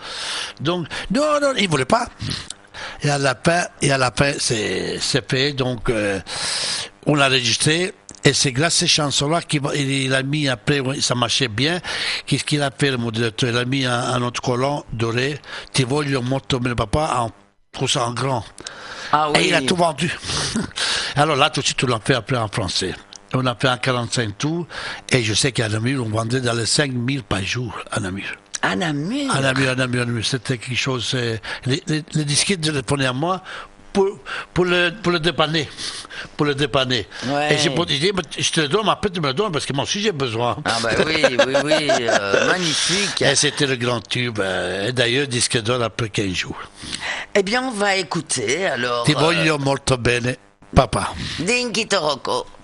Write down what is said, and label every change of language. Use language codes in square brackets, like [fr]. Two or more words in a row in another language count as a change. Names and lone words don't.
[fr] Donc, non, il ne voulait pas. Et à la fin, c'est fait. Donc, on l'a enregistré. Et c'est grâce à ces chansons-là qu'il a mis après, ça marchait bien. Qu'est-ce qu'il a fait, le modérateur? Il a mis un autre collant doré. [it] Ti voglio molto bene papa, en grand. [fr] Ah oui. Et il a tout vendu. Alors là, tout de suite, on l'a fait après en français. On a fait un 45 tours. Et je sais qu'à Namur, on vendait dans les 5000 par jour à Namur. À Namur. À Namur. C'était quelque chose. Les disquettes téléphonaient à moi pour le dépanner. Ouais. Et j'ai dit, je te le donne, mais après tu me le donnes parce que moi aussi j'ai besoin. Ah bah oui, magnifique. Et c'était le grand tube. Et d'ailleurs, disque d'or après 15 jours. Eh bien, on va écouter alors. [it] Ti voglio molto bene, papa. Linkito Rocco.